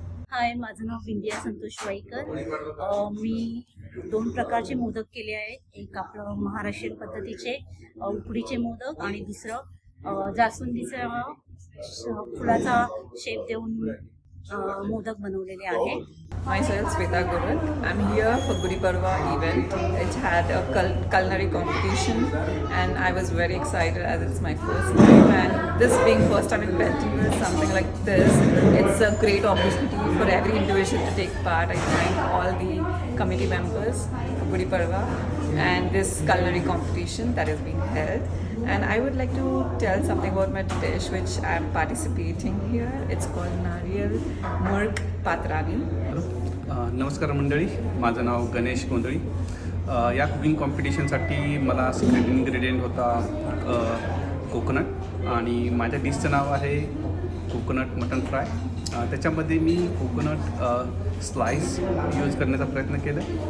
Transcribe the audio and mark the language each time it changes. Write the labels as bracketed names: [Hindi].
[Marathi] हाय, माझं नाव विंध्या संतोष वाईकर. मी 2 प्रकारचे मोदक केले आहेत. एक आपलं महाराष्ट्रीयन पद्धतीचे उकडीचे मोदक आणि दुसरं जास्वंदीचा फुलाचा शेप देऊन मोदक बनवलेले आहे. [English] Myself Sweta Gurut. I'm here for Gudi Padwa event. It had a culinary competition and I was very excited as it's my first time, and this being first time in Bentonville, something like this, it's a great opportunity for every individual to take part. I thank all the committee members for Gudi Padwa and this culinary competition that is being held. And I would like to tell something about my dish which I am participating here. It's called Nariyal Murg Patrani. [Marathi] नमस्कार मंडळी, माझं नाव गणेश गोंधळी. या cooking कॉम्पिटिशनसाठी मला secret ingredient होता coconut आणि माझ्या डिशचं नाव आहे कोकोनट मटन फ्राय. त्याच्यामध्ये मी कोकोनट स्लाइस यूज करण्याचा प्रयत्न केला.